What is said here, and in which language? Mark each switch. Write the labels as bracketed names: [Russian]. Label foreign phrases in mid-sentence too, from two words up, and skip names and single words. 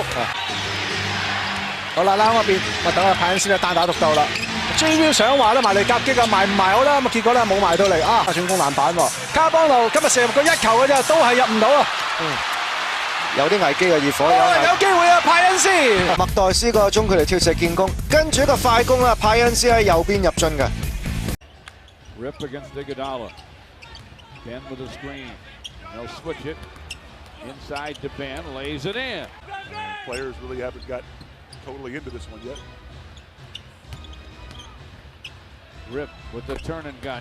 [Cantonese] 好啦，拉嗰邊，咪等阿派恩斯咧單打獨鬥啦。J Will 想話咧埋嚟夾擊啊，埋唔埋好啦？咁結果咧冇埋到嚟啊！進攻籃板喎，卡邦路今日射入個一球嘅啫，都係入唔到啊！有啲危機嘅熱火有機會啊！派恩斯麥代斯個中距離跳射建功，跟住一個快攻啦，派恩斯喺右邊入進嘅。 [English] Rip against Iguodala. Ben with a screen. They'll switch it. Inside to Ben, lays it in. Players really haven't got totally into this one yet. Rip with the turn and gun.